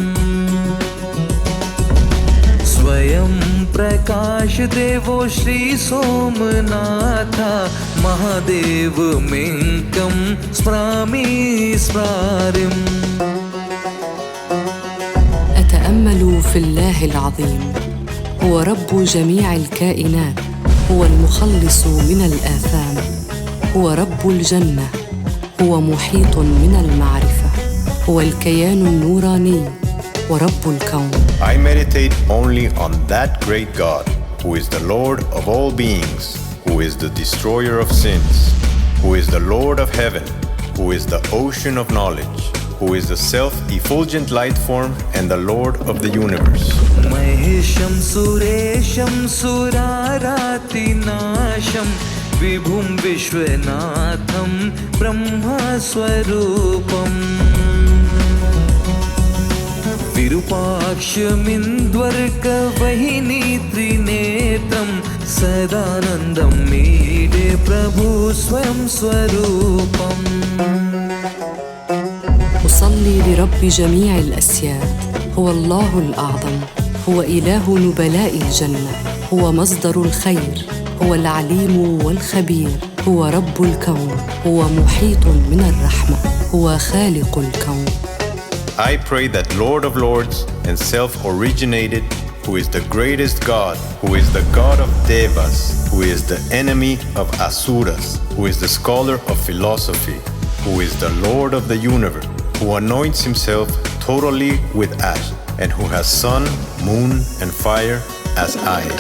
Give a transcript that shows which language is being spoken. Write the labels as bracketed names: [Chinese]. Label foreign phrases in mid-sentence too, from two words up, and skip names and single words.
[Sanskrit] स्वयं प्रकाशदेवो श्रीसोमनाथ महादेवमेकं स्मरामि स्मरारिम्। [Arabic] أتأمل في الله العظيم، هو رب جميع الكائنات، هو المخلص من الآثام، هو رب الجنة، هو محيط من المعرفة، هو الكيان النوراني ورب الكون. [English] I meditate only on that great God who is the Lord of all beings, who is the destroyer of sins, who is the Lord of heaven, who is the ocean of knowledge, who is the self-effulgent light form and the Lord of the universe. [Sanskrit] महेशं सुरेशं सुरारातिनाशं विभुं विश्वनाथं ब्रह्मस्वरूपम् विरूपाक्षमिन्द्वर्कवहिनी त्रिनेत्रं सदानन्दं मीडे प्रभु स्वयं स्वरूपम्। [Arabic] أصلي لرب جميع الأسياد، هو الله الأعظم، هو إله نبلاء الجنة، هو مصدر الخير، هو العليم والخبير، هو رب الكون، هو محيط من الرحمة، هو خالق الكون. [English] I pray that Lord of Lords and self-originated, who is the greatest God, who is the God of Devas, who is the enemy of Asuras, who is the scholar of philosophy, who is the Lord of the universe, who anoints himself totally with ash, and who has sun, moon, and fire as eyes.